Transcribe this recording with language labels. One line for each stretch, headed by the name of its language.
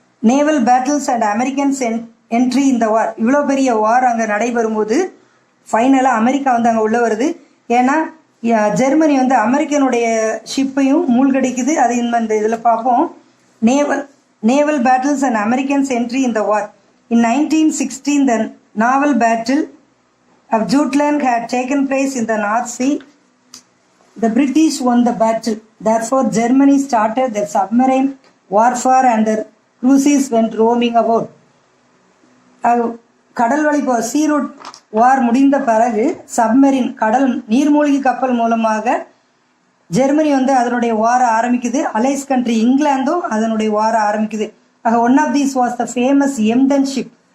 Tamil: Naval battles and Americans entry இந்த வார். இவ்வளோ பெரிய வார் அங்கே நடைபெறும்போது ஃபைனலாக அமெரிக்கா வந்து அங்கே உள்ள வருது. ஏன்னா ஜெர்மனி வந்து அமெரிக்கனுடைய ஷிப்பையும் மூழ்கடிக்குது. அது இந்த இதில் பார்ப்போம். Naval battles and Americans entry இந்த வார்.
English: In 1916 the naval battle of Jutland had taken place in the North Sea. The British won the battle. Therefore, Germany started their submarine warfare and their cruisers went roaming about.
Tamil: கடல் வழி சீ root வார் முடிந்த பிறகு submarine கடல் நீர்மூழ்கி கப்பல் மூலமாக Germany வந்து அதனுடைய வார ஆரம்பிக்குது. அலைஸ் கண்ட்ரி இங்கிலாந்தும் அதனுடைய வார ஆரம்பிக்குது. ஆக
English: One of these was the famous Emden ship.